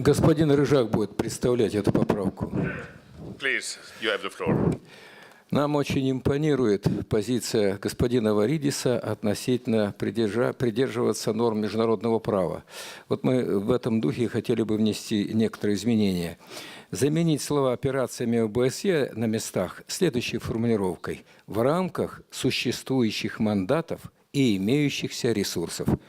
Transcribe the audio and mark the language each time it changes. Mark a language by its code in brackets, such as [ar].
[ru] господин Рыжак будет представлять эту поправку. [en] Please, you have the floor. [ru] Нам очень импонирует позиция господина Варидиса относительно придерживаться норм международного права. Вот мы в этом духе хотели бы внести некоторые изменения. Заменить слова операциями ОБСЕ на местах следующей формулировкой: в рамках существующих мандатов и имеющихся ресурсов.